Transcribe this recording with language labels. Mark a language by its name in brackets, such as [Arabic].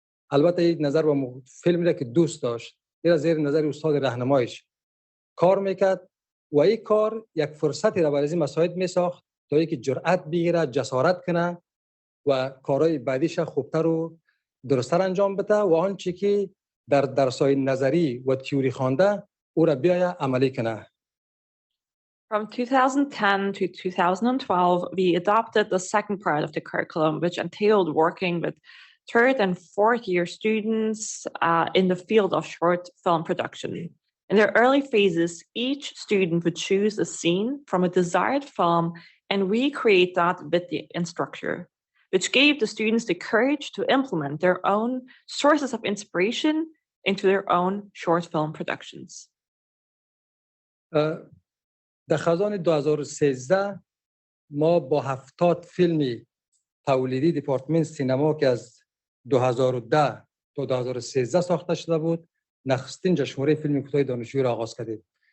[Persian] البته یک نظر با فیلمی را که دوست داشت، این را زیر نظر استاد راهنمایش کار میکرد و این کار یک فرصتی را برای این مساعد میساخت تا اینکه جرأت بگیره، جسارت کنه و کارهای بعدیش خوبتر و درست‌تر انجام بده و آنچه که در درس‌های نظری و تئوری خوانده او را بیاید عملی کنه. [English] From 2010 to 2012, we adopted the second part of the curriculum, which entailed working with 3rd and 4th year students in the field of short film production. In their early phases, each student would choose a scene from a desired film and recreate that with the instructor, which gave the students the courage to implement their own sources of inspiration into their own short film productions. [Persian] در خزان 2013 ما با 70 فیلمی تولیدی دیپارتمنت سینما که از 2010 تا 2013 ساخته شده بود، نخستین جشنواره فیلم کوتاه دانشجویی را آغاز کردیم.